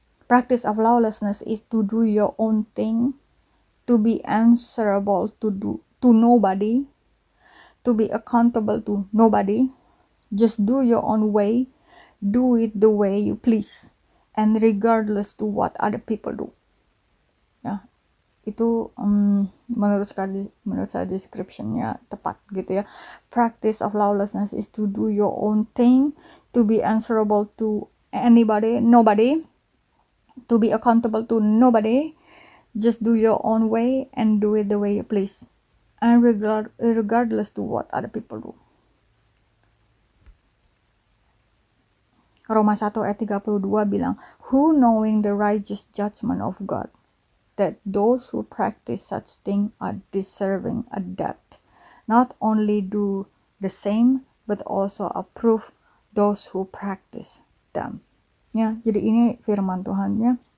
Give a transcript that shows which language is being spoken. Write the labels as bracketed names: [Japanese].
[English] Practice of lawlessness is to do your own thing, to be answerable to nobody, to be accountable to nobody. Just do your own way, do it the way you please, and regardless to what other people do. [Indonesian] Ya, itu menurut saya description-nya tepat gitu ya. [English] Practice of lawlessness is to do your own thing, to be answerable to nobody, to be accountable to nobody. Just do your own way and do it the way you please, and regardless to what other people do. [Indonesian] Roma 1 ayat 32 bilang, [English] who knowing the righteous judgment of God, that those who practice such thing are deserving a death, not only do the same, but also approve those who practice them. [Indonesian] Ya, jadi ini firman Tuhan ya.